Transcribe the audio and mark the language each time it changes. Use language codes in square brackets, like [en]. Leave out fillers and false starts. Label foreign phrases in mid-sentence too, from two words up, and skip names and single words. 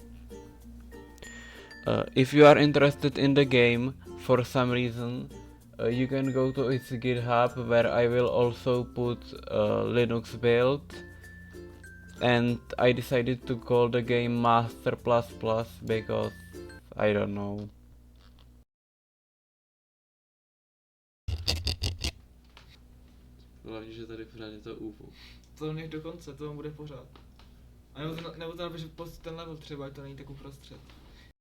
[en] If you are interested in the game for some reason, you can go to its GitHub, where I will also put Linux build, and I decided to call the game Master++ because I don't know. [cs] Hlavně, že tady pořád je to UFO. To nech do konce, to bude pořád. A nebo to napiš ten level třeba, ať to není tak uprostřed.